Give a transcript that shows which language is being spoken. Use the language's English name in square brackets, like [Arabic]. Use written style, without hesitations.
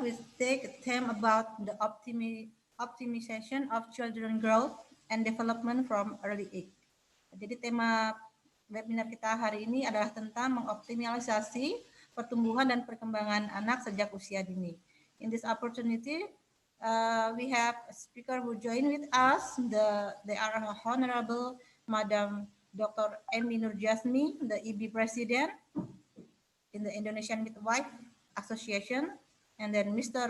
[English] We take a theme about the optimization of children growth and development from early age. [Indonesian] Jadi tema webinar kita hari ini adalah tentang mengoptimalisasi pertumbuhan dan perkembangan anak sejak usia dini. [English] In this opportunity, we have a speaker who join with us. They are Honorable Madam Dr. Emi Nurjasmi, the EB President in the Indonesian Midwife Association, and then Mr.